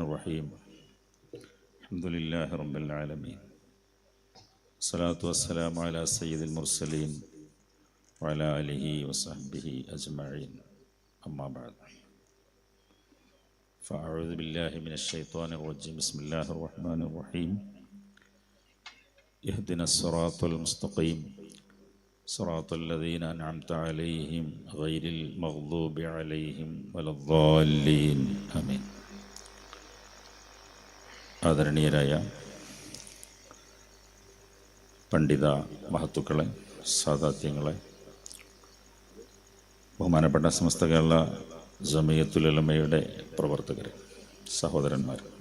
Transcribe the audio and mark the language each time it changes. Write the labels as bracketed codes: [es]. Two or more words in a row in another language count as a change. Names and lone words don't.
[ar] الرحيم الحمد لله رب العالمين الصلاة والسلام على سيد المرسلين وعلى آله وصحبه أجمعين أما بعد فأعوذ بالله من الشيطان الرجيم بسم الله الرحمن الرحيم اهدنا الصراط المستقيم صراط الذين أنعمت عليهم غير المغضوب عليهم ولا الضالين آمين. [ml] ആദരണീയരായ പണ്ഡിത മഹത്തുക്കളെ, സാദാത്യങ്ങളെ, ബഹുമാനപ്പെട്ട സമസ്ത കേരള ജമിയത്തുൽ ഉലമയുടെ പ്രവർത്തകരെ, സഹോദരന്മാർ,